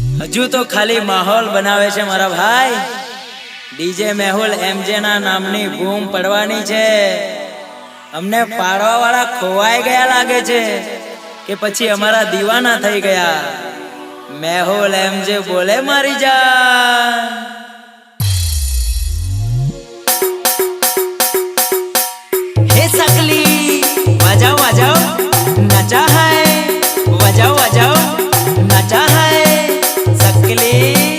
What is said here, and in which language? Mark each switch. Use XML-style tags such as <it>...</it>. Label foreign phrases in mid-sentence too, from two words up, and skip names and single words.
<gu>હજુ તો ખાલી માહોલ બનાવે છે મારા ભાઈ. ડીજે મેહુલ એમજે ના નામની બૂમ પડવાની છે. અમને પાડવા વાળા ખોવાઈ ગયા લાગે છે કે પછી અમારા દીવાના થઈ ગયા. મેહુલ એમજે બોલે મારી જાન.</gu> <hi>हे सकली बजाओ बजाओ नचा है, बजाओ बजाओ नचा है सकली.</hi>